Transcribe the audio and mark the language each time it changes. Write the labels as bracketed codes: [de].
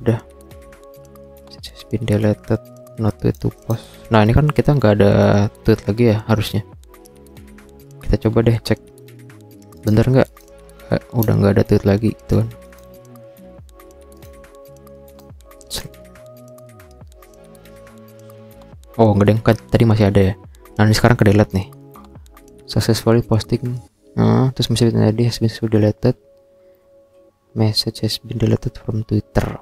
[id] Udah, [en] message has been deleted, not to post. [id] Nah ini kan kita nggak ada tweet lagi ya harusnya. Kita coba deh cek bener nggak. Udah nggak ada tweet lagi gitu kan. Oh nggak deh, kan tadi masih ada ya. Nah ini sekarang ke delete nih. [en] Successfully posting. [id] Terus [en] message tadi has been deleted. Message has been deleted from Twitter.